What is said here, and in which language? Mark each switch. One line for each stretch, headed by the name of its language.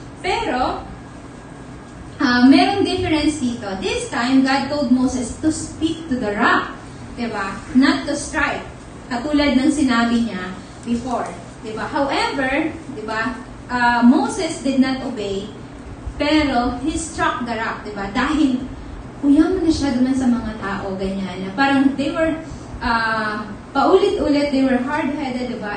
Filipino: Pero, merong difference dito.
English: This time, God told Moses to speak to the rock.
Filipino: Diba?
English: Not to strike.
Filipino: Katulad ng sinabi niya before. Diba?
English: However, diba, Moses did not obey, pero he struck the rock.
Filipino: Diba? Dahil uyaman na siya duman sa mga tao, ganyan. Na parang
English: they were,
Filipino: paulit-ulit,
English: they were hard-headed, diba?